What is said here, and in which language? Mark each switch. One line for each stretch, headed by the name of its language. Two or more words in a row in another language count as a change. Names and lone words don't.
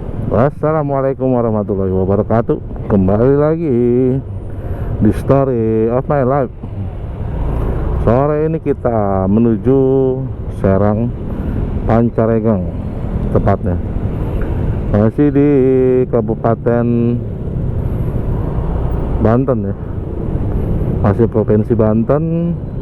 Arabic: السلام عليكم ورحمة الله وبركاته.
Indonesian: Kembali lagi di Story of My Life. Sore ini kita menuju Serang Pancaregang, tepatnya masih di Kabupaten Banten ya, masih Provinsi Banten.